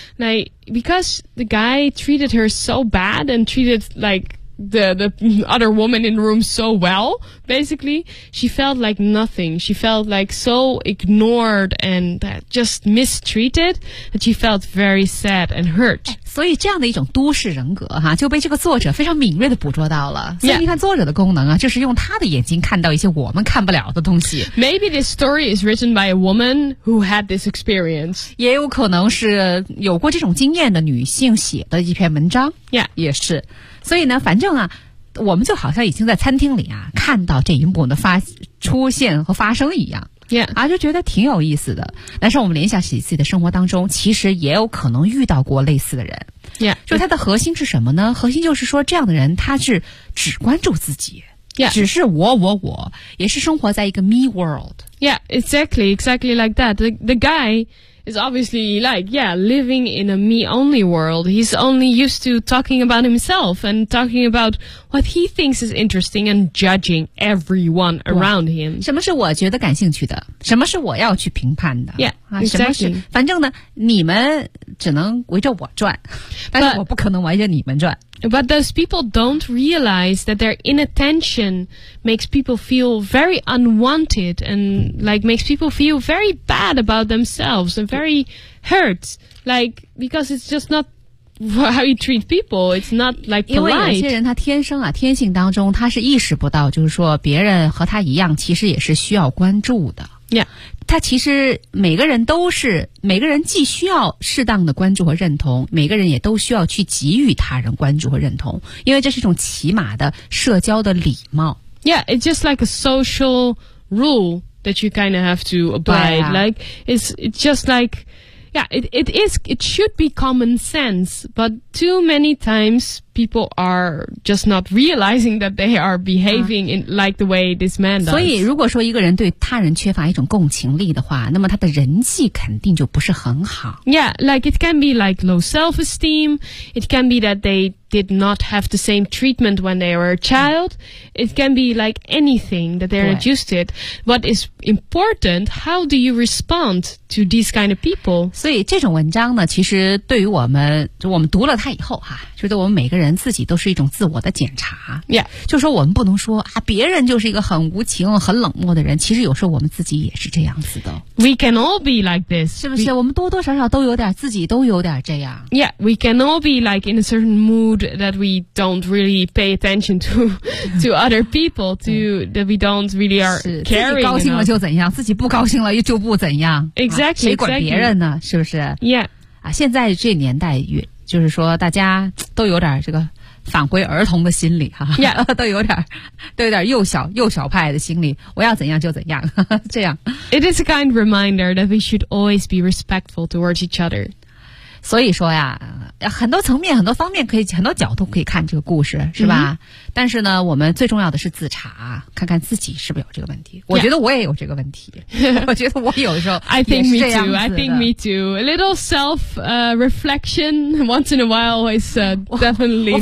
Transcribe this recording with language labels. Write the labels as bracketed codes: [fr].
[en] Like, because the guy treated her so bad and treated, like, the other woman in the room so well, basically, she felt like nothing. She felt, like, so ignored and just mistreated that she felt very sad and hurt. [zh] 所以这样的一种都市人格哈，就被这个作者非常敏锐地捕捉到了。所以你看作者的功能啊，就是用他的眼睛看到一些我们看不了的东西。 [en] Maybe this story is written by a woman who had this experience. [zh] 也有可能是有过这种经验的女性写的一篇文章。 [en] Yeah. [zh] 也是。所以呢，反正啊，我们就好像已经在餐厅里啊，看到这一幕的出现和发生一样。 [en] Yeah. [zh] 啊，就觉得挺有意思的。但是我们联想起自己的生活当中，其实也有可能遇到过类似的人。 [en] Yeah. [zh] 就他的核心是什么呢？核心就是说，这样的人他是只关注自己。 [en] Yeah. [zh] 只是我，也是生活在一个 [en] me world. Yeah, exactly like that. The guy... It's obviously like, yeah, living in a me-only world. He's only used to talking about himself and talking about what he thinks is interesting and judging everyone around him. [zh] 什么是我觉得感兴趣的？什么是我要去评判的？ [en] Yeah, exactly. [zh] 反正呢，你们只能围着我转，但是我不可能围着你们转。 [en] But those people don't realize that their inattention makes people feel very unwanted and like makes people feel very bad about themselves and very hurt. Like, because it's just not how you treat people. It's not like polite. [zh] 因为有些人他天生啊，天性当中他是意识不到，就是说别人和他一样，其实也是需要关注的。 [en] Yeah. [zh] 他其实每个人既需要适当的关注和认同，每个人也都需要去给予他人关注和认同，因为这是一种起码的社交的礼貌。 [en] Yeah, it's just like a social rule that you kind of have to abide. [zh] 对啊。 [en] Like, it's just like, yeah, it should be common sense, but too many times people are just not realizing that they are behaving in like the way this man does. [zh] 所以如果说一个人对他人缺乏一种共情力的话，那么他的人际肯定就不是很好。 [en] Yeah, like it can be like low self-esteem. It can be that they did not have the same treatment when they were a child. It can be like anything that they're not used to it. What is important, how do you respond to these kind of people? [zh] 所以这种文章呢，其实对于我们读了它以后哈，觉得我们每个人自己都是一种自我的检查。 [en] Yeah. [zh] 就说我们不能说啊，别人就是一个很无情很冷漠的人，其实有时候我们自己也是这样子的。 [en] We can all be like this. [zh] 是不是我们多多少少都有点自己都有点这样。 [en] Yeah, we can all be like in a certain mood that we don't really pay attention to other people, that we don't really are caring. [zh] 自己高兴了就怎样，自己不高兴了就不怎样。 [en] Exactly. [zh] 谁管别人呢，是不是？ [en] Yeah. [zh] 啊，现在这年代就是说大家都有点这个返回儿童的心理哈、啊， [en] yeah. [zh] 都有点幼小派的心理，我要怎样就怎样，这样。 [en] It is a kind reminder that we should always be respectful towards each other. [zh] 所以说呀，很多层面、很多方面可以、很多角度可以看这个故事，是吧？ Mm-hmm. 但是呢，我们最重要的是自查，看看自己是不是有这个问题。 [en] Yeah. [zh] 我觉得我也有这个问题。我觉得我有的时候也是这样子的。 [en] I think me too. A little self reflection once in a while is definitely.